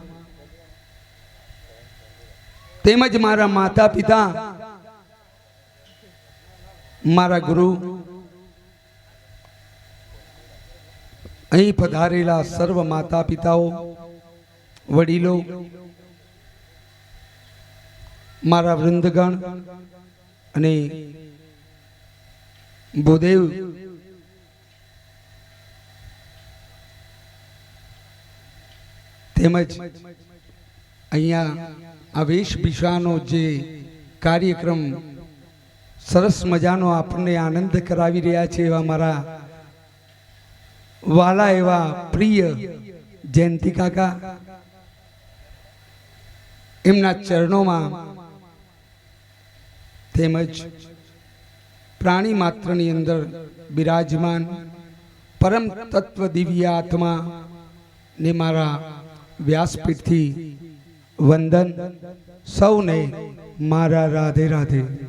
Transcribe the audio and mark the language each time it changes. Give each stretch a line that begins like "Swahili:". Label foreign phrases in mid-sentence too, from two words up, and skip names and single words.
Gujarati: તેમજ મારા માતા પિતા મારા ગુરુ અહીં પધારેલા સર્વ માતા પિતાઓ વડીલો મારા વૃંદગણ અને ભૂદેવ તેમજ અહીંયા આ વેશભૂષાનો જે કાર્યક્રમ સરસ મજાનો આપને આનંદ કરાવી રહ્યા છે એવા મારા વાલા એવા પ્રિય જયંતી કાકા એમના
Hindi: चरणों में
Gujarati: તેમજ પ્રાણી માત્રની અંદર વિરાજમાન પરમ તત્વ દિવ્ય આત્મા ને મારા વ્યાસપીઠ થી વંદન સૌને મારા રાધે રાધે।